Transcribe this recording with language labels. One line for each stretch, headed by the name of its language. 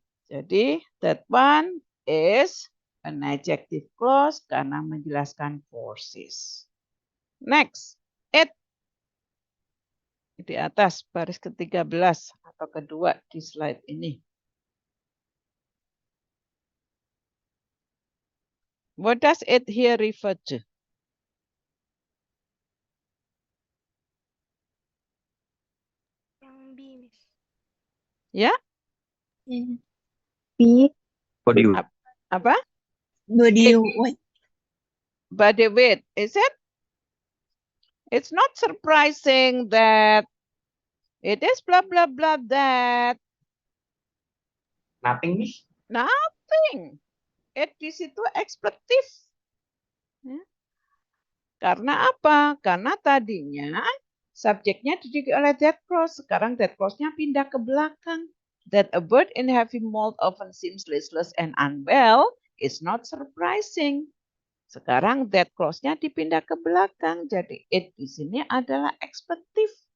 English: Jadi that one is an adjective clause
Indonesian: karena menjelaskan
English: forces. Next. It.
Indonesian: Di atas baris ke-13 atau kedua di slide ini.
English: What does it here refer to?
Indonesian: Yang B, Miss. Ya, B.
English: Body
Indonesian: apa?
English: Body It. weight. Body weight, is it? It's not surprising that it is blah blah blah that Nothing, Miss. nothing.
Indonesian: It di situ ekspletif. Ya. Karena apa? Karena tadinya subjeknya dididik oleh that clause. Sekarang that clause-nya pindah ke belakang.
English: That a bird in heavy mold often seems listless and unwell is not surprising.
Indonesian: Sekarang that clause-nya dipindah ke belakang. Jadi it di sini adalah ekspletif.